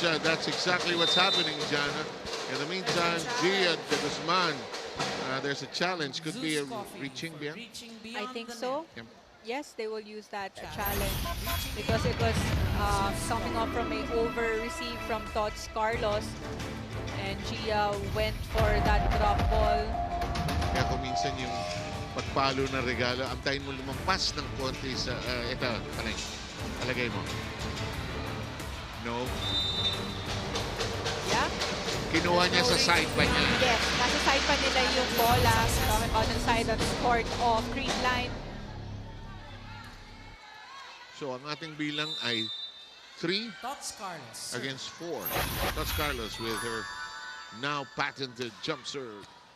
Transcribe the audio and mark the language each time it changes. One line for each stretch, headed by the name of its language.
English: That's exactly what's happening, Jana. In the meantime, Gia de Guzman, there's a challenge. Could be a reaching beyond. I think so. Yep. Yes, they will use that challenge because it was coming off from a over receive from Tots Carlos, and Gia went for that drop ball.
Filipino: Kaya kung minsan yung pagpalo na regalo, antayin mo lumampas ng konti sa ito, Panay. Palagay mo. No. Kinuha niya sa side pa niya. Yes, nasa side pa nila yung bola.
English: Talking about the side of the court of Creamline.
Filipino: So ang ating bilang ay 3 Tots Carlos.
English: against 4. That's Carlos with her now patented jump serve.